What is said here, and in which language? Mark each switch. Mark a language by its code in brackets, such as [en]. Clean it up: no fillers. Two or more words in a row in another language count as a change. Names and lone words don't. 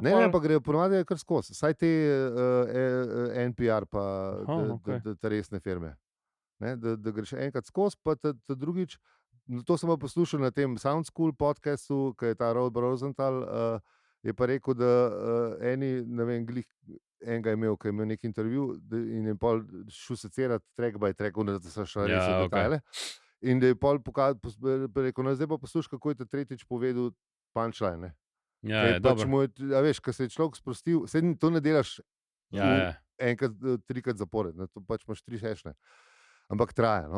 [sl] Ne, pa grejo ponovadi kar skozi. Saj te NPR pa te resne firme. Ne, da greš enkrat skozi, pa ta drugič. To sem poslušal na tem Sound School podcastu, ki je ta Rob Rosenthal, je pa rekel, da ne vem, enega je imel, ki je imel nek intervju in je pol šel secirati [en] track by track, [sl] da se še res v detajle. In da je pol rekel, zdaj pa poslušaj, kako je ta tretjič povedal punchline. Ja, dobro. A veš, ko se je človek sprostil, to ne delaš enkrat, 3krat zapored, to pač imaš 3 sešne. Ampak traja. No.